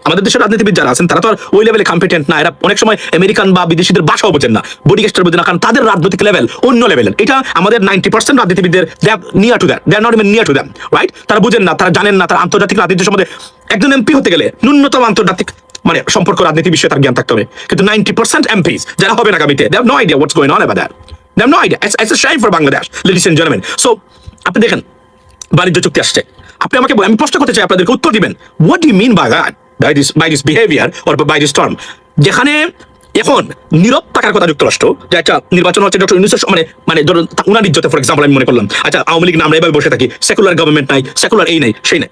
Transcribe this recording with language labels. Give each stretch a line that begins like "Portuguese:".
Bangla: আমাদের দেশের রাজনীতিবিদ যারা আছেন তারা তো আর ওই লেভেলে কম্পিটেন্ট না, এরা অনেক সময় আমেরিকান বা বিদেশিদের ভাষাও বোঝেন না, বডি গেস্টার বোঝেন না, কারণ তাদের রাজনৈতিক লেভেল অন্য লেভেলের। এটা আমাদের 90% রাজনীতিবিদদের
English: They are near to that, they are not even near to them, right?
Bangla: তারা বুঝেন না, তারা জানেন না, তারা আন্তর্জাতিক রাজনীতির সম্বন্ধে একজন এমপি হতে গেলে ন্যূনতম আন্তর্জাতিক মানে সম্পর্ক রাজনীতি বিষয়ে তার জ্ঞান থাকতে হবে। কিন্তু 90% এমপিস যারা হবে আগামীতে,
English: they have no idea what's going on about that. They have no idea. It's a shame for Bangladesh, ladies and gentlemen.
Bangla: So আপনি দেখেন বাণিজ্য চুক্তি আসছে, আপনি আমাকে আমি প্রশ্ন করতে চাই, আপনাদেরকে উত্তর দিবেন,
English: what do you mean by that, by this behavior or by this term?
Bangla: যেখানে এখন নীরব থাকার কথা যুক্তরাষ্ট্র, যে একটা নির্বাচন হচ্ছে ডক্টর ইউনূসের মানে ধরুন উনার ইজ্জতে,
English: for example
Bangla: আমি মনে করলাম, আচ্ছা আওয়ামী লীগ না আমরা এভাবে বসে থাকি, সেকুলার গভর্নমেন্ট নাই, সেকুলার এই নাই সেই নাই।